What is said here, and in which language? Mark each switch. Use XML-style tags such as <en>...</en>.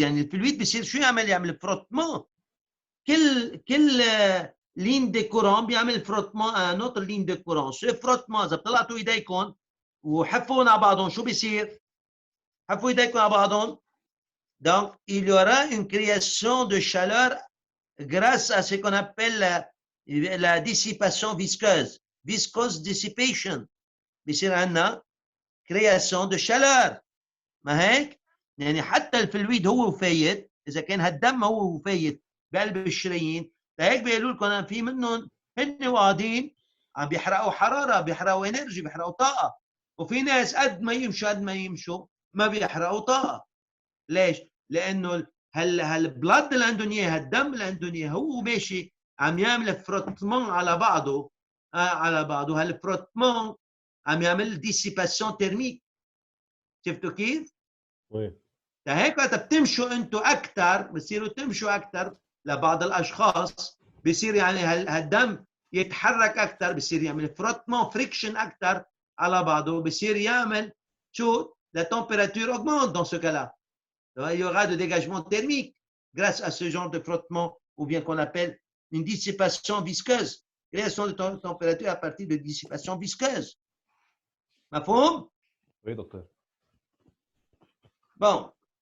<ar>يعني الفلويد بيصير شو يعمل frottement. كل</ar> <fr>ligne de courant</fr> <ar>بيعمل</ar> <fr>frottement à une autre ligne de courant. Ce frottement</fr> <ar>إذا طلعتوا ايديكم وحفوا على بعضهم شو بيصير؟ حفوا ايديكم على بعضهم.</ar> <fr>Donc, il y aura une création de chaleur grâce à ce qu'on appelle la dissipation visqueuse. Viscose dissipation.</fr> <ar>بيصير عندنا</ar> <fr>création de chaleur.</fr> <ar>ما هيك؟ يعني حتى الفلويد هو وفايت، إذا كان هالدم هو وفايت بقلب الشرايين، لهيك بيقولوا لكم في منهم هن وقاعدين عم بيحرقوا حرارة، بيحرقوا انرجي، بيحرقوا طاقة، وفي ناس قد ما يمشوا ما بيحرقوا طاقة. ليش؟ لأنه هالبلد اللي عندهم إياه، هالدم اللي عندهم إياه هو ماشي عم يعمل فروتمون على بعضه هالفروتمون عم يعمل ديسيباسيون تيرميك. شفتوا كيف؟</ar> <fr>Oui.</fr> <ar>فهيك وقت بتمشوا انتوا اكثر بتصيروا تمشوا اكثر لبعض الاشخاص بصير يعني هالدم يتحرك اكثر، بصير يعمل فروتمون فريكشن اكثر على بعضه، بصير يعمل شو؟</ar> <fr>La température augmente dans ce cas-là. Il y aura de dégagement thermique grâce à ce genre de frottement, ou bien qu'on appelle une dissipation visqueuse. Création de température à partir de dissipation visqueuse.</fr> <ar>مفهوم؟</ar> <fr>Oui, docteur. Bon.</fr>